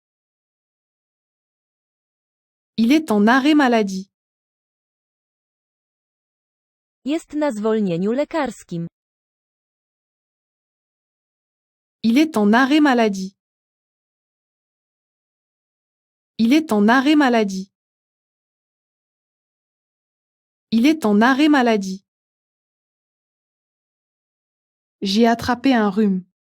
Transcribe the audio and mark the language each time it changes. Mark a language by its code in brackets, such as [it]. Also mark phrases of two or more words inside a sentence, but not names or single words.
[fr] Il est en arrêt maladie. [pl] Jest na zwolnieniu lekarskim. [fr] Il est en arrêt maladie. Il est en arrêt maladie. Il est en arrêt maladie. J'ai attrapé un rhume.